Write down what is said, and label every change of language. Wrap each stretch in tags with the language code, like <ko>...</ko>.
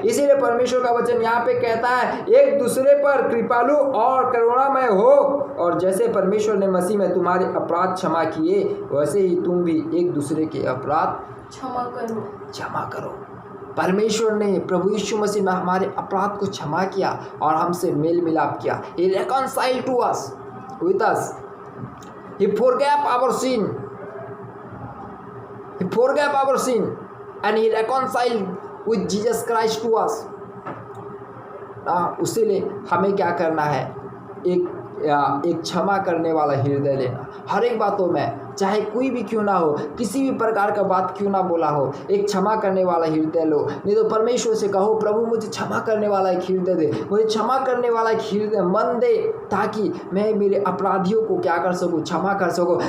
<hi>इसीलिए परमेश्वर का वचन यहाँ पे कहता है एक दूसरे पर कृपालु और करुणामय हो, और जैसे परमेश्वर ने मसीह में तुम्हारे अपराध क्षमा किए, वैसे ही तुम भी एक दूसरे के अपराध क्षमा करो। परमेश्वर ने प्रभु यीशु मसीह में हमारे अपराध को क्षमा किया और हमसे मेल मिलाप किया।</hi> <en>He reconciled to us with us. He forgave our sin. He forgave our sin and he reconciled with Jesus Christ to us.</en> <hi>उसीलिए हमें क्या करना है? एक क्षमा करने वाला हृदय लेना। हर एक बातों में चाहे कोई भी क्यों ना हो, किसी भी प्रकार का बात क्यों ना बोला हो, एक क्षमा करने वाला हृदय लो। नहीं तो परमेश्वर से कहो, प्रभु मुझे क्षमा करने वाला एक हृदय दे, मुझे क्षमा करने वाला एक हृदय मन दे, ताकि मैं मेरे अपराधियों को क्या कर सकूँ, क्षमा कर सकूँ।</hi>